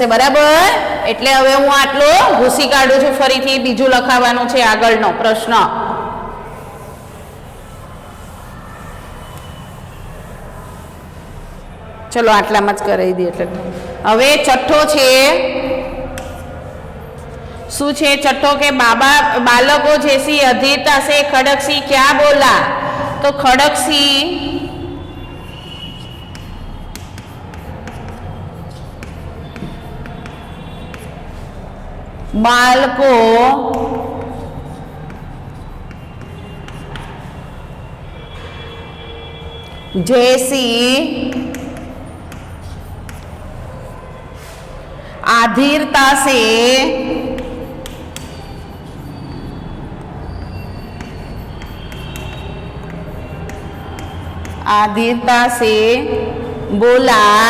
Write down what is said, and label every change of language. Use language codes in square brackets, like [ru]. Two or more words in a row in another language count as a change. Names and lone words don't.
[gu] બરાબર। એટલે હવે હું આટલો ભૂસી કાઢું છું। ફરીથી બીજું લખાવાનું છે આગળનો પ્રશ્ન। ચાલો આટલામાં જ કરાવી દઈએ। એટલે હવે છઠ્ઠો છે શું છે? છઠ્ઠો કે બાળકો [hi] जैसी अधीरता से खड़कसी क्या बोला? तो खड़कसी बालको जैसी अधीरता से बोला।